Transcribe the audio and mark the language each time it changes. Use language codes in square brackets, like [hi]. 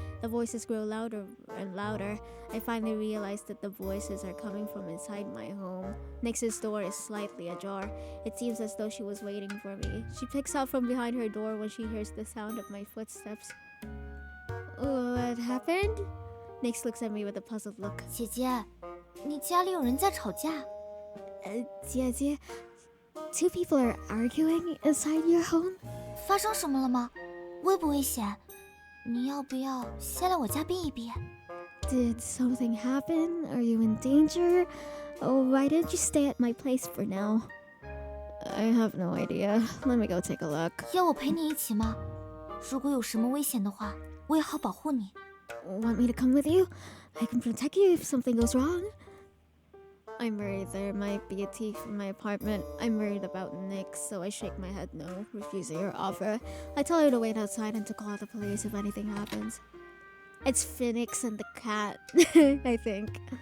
[en] The voices grow louder and louder. I finally realize that the voices are coming from inside my home. Nyx's door is slightly ajar. It seems as though she was waiting for me. She picks up from behind her door when she hears the sound of my footsteps. What happened? Nyx looks at me with a puzzled look. [zh] 姐姐，你家里有人在吵架？ [en] Jie, two people are arguing inside your home? [zh] 发生什么了吗？危不危险？你要不要先来我家避一避？ [en] Did something happen? Are you in danger? Oh, why didn't you stay at my place for now? I have no idea. Let me go take a look. [zh] 要我陪你一起吗？如果有什么危险的话，我也好保护你。 [en] Want me to come with you? I can protect you if something goes wrong. I'm worried there might be a thief in my apartment. I'm worried about Nyx, so I shake my head no, refusing her offer. I tell her to wait outside and to call the police if anything happens. It's Phoenix and the cat, I think.